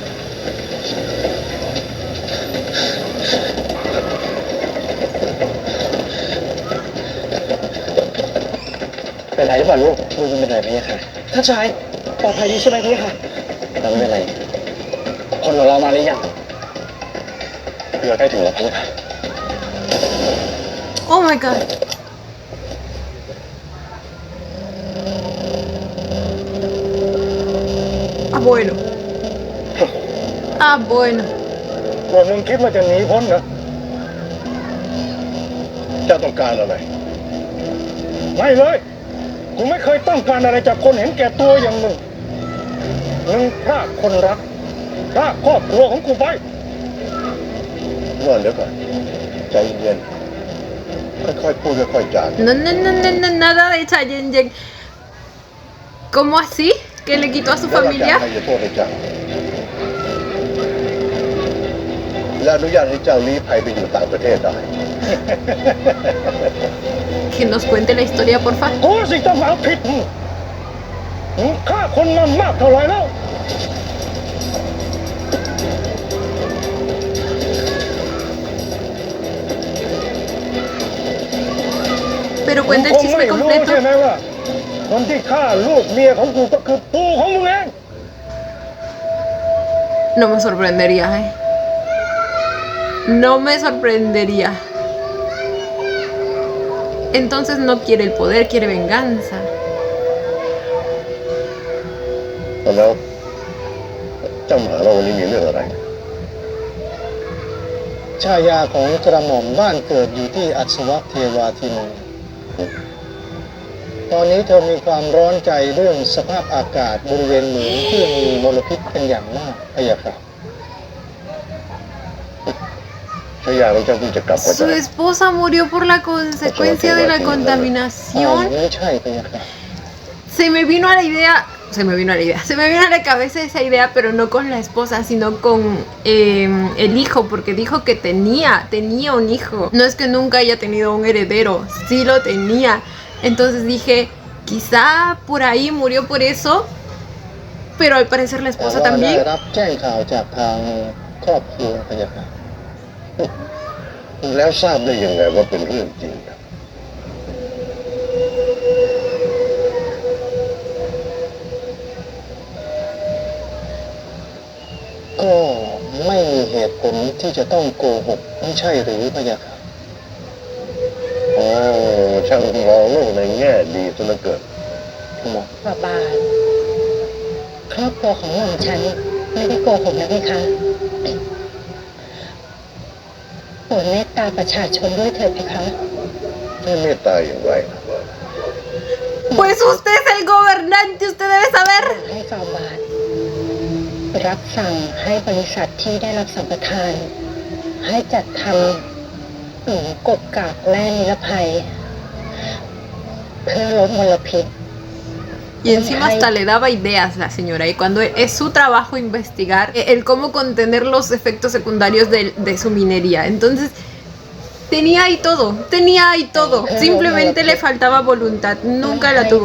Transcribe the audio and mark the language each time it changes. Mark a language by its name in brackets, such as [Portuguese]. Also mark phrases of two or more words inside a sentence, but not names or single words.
[Thai] เป็นไรหรือเปล่าลูกดูมันเป็นไรพี่ค่ะท่านชายปลอดภัยดีใช่ไหมพี่ค่ะเราไม่เป็นไรคนของเรามาหรือยังเรือใกล้ถึงแล้วพี่ค่ะ [English] Oh my god. [Spanish] Ah, bueno. Ah, bueno. [Thai] พวกมึงคิดว่าจะหนีพ้นเหรอเจ้าต้องการอะไร ไม่เลยกูไม่เคยต้องการอะไรจากคนเห็นแก่ตัวอย่างมึงมึงฆ่าคนรักฆ่าครอบครัวของกูไปนอนเดี๋ยวก่อนใจเย็นๆค่อยๆพูดค่อยๆจา [Spanish] No, no, no, no, no, nada de Chayen. ¿Cómo así? ¿Que le quitó a su [Thai] แล้วหลังจาก [Spanish] familia? [Thai] ให้โทษให้เจ้าและอนุญาตให้เจ้าลี้ภัยไปอยู่ต่างประเทศได้ [Spanish] Que nos cuente la historia, porfa. [Thai] กูสิต้องเอาผิดมึงฆ่าคนมามากเท่าไหร่แล้ว [Spanish] Pero cuenta el [Thai] คงไม่ [Spanish] chisme [Thai] รู้ใช่ไหม [Spanish] completo. [Thai] ว่าคนที่ฆ่าลูกเมียของกูก็คือปู่ของมึงเอง [Spanish] No me sorprendería, ¿eh? No me sorprendería. Entonces no quiere el poder, quiere venganza. [Thai] แล้วเจ้าหมาเราวันนี้มีเรื่องอะไรชายาของกระหม่อมบ้านเกิดอยู่ที่อัศวะเทวาทินตอนนี้เธอมีความร้อนใจเรื่องสภาพอากาศบริเวณเหมืองที่มีมลพิษเป็นอย่างมากพะยะค่ะชายาของเจ้าเพิ่งจะกลับมา [Spanish] Su esposa murió por la consecuencia de la contaminación. [Thai] ไม่ใช่พะยะค่ะ [Spanish] Se me vino a la idea, se me vino a la cabeza esa idea, pero no con la esposa, sino con el hijo, porque dijo que tenía un hijo. No es que nunca haya tenido un heredero, sí lo tenía. Entonces dije, quizá por ahí murió por eso, pero al parecer la [Thai] แต่ [Spanish] esposa [Thai] ว่าได้ [Spanish] también. [Thai] รับแจ้งข่าวจากทางครอบครัวพะยะค่ะแล้วทราบได้ยังไงว่าเป็นเรื่องจริงครับ ก็ไม่มีเหตุผลที่จะต้องโกหกไม่ใช่หรือพะยะค่ะโอ้ช่างมองโลกในแง่ดีซะเหลือเกินหมอ ฝ่าบาทครอบครัวของหม่อมฉันไม่ได้โกหกนะพี่คะรดเมตตาประชาชนด้วยเถิดเพคะ ไม่เมตตาอย่างไร [Spanish] Pues usted es el gobernante, usted debe saber. [Thai] ให้ฝ่าบาทรับสั่งให้บริษัทที่ได้รับสัมปทาน ให้จัดทำหลุมกบกากแร่นิรภัย เพื่อลดมลพิษ [Spanish] Y encima hasta le daba ideas la señora. Y cuando es su trabajo investigar el cómo contener los efectos secundarios de su minería. Entonces, tenía ahí todo. Simplemente le faltaba voluntad. Nunca la tuvo.